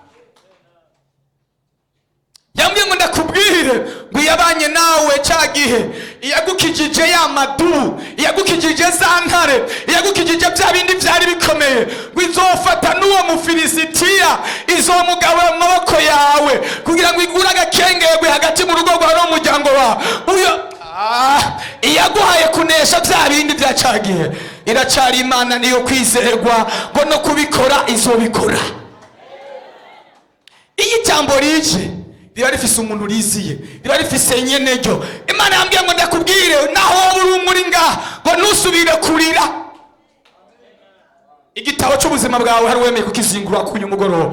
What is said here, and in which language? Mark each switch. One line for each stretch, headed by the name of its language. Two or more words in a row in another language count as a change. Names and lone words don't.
Rundi: Yambwiye ngo ndakubwire ngo yabanye nawe cyagihe, iyagukijije ya madu, iyagukijije za ntare, iyagukijije bya bindi byari bikomeye, ngo izofata n'uwo Mufilisitiya izomugabura mu maboko yawe kugira ngo igure agakengegwe hagati mu rugo rwawe n'umuryango wawe. Uyo iyaguhaye kunesha bya bindi bya cyagihe iracyari Imana, niyo kwizerwa ngo no kubikora izobikora. Iyi jambo rije riba rifise umuntu riziye, riba rifise nyene ryo. Imana yambwiye ngo ndakubwire naho uri muri ngaha ngo ntusubire kurira. Igitabo cy'ubuzima bwawe hari uwemeye kukizingura k'uyu mugoroba.